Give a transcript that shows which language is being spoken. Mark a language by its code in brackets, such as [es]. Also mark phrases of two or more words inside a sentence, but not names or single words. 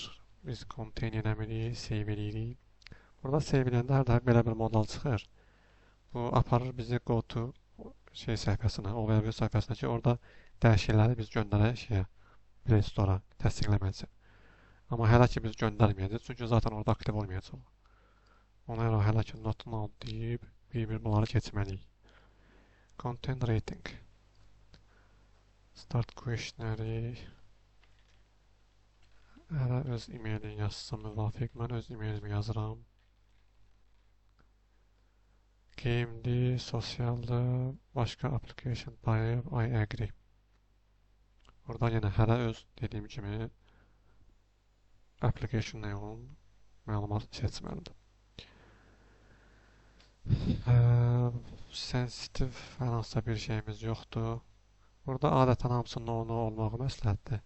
[az] Biz contain eləmirik, save edirik. Burada save edəndə hər dəfə belə bir modal çıxır. Bu aparır bizi [en] go to [az] səhifəsinə, o web səhifəsinə ki, orada dəyişiklikləri biz göndərək Play Store-a təsdiqləmək üçün. Amma hələ ki biz göndərməyəcəyik, çünki zaten orada aktiv olmayacaq. Ona görə hələ ki [en] not now [az] deyib bir bunları keçməliyik. [en] Content rating. Start questionnaire. [az] Hələ öz e-mailini yazsam müvafiq. Mən öz e-mailimi yazıram. Game'di, sosialdı, başqa [en] application type, I agree. [az] Burada yenə hələ öz dediyim kimi application-a uyğun məlumat seçməlidir. Sensitive hər hansısa bir şeyimiz yoxdur. Burada adətən hamısının olmağı məsləhətdir.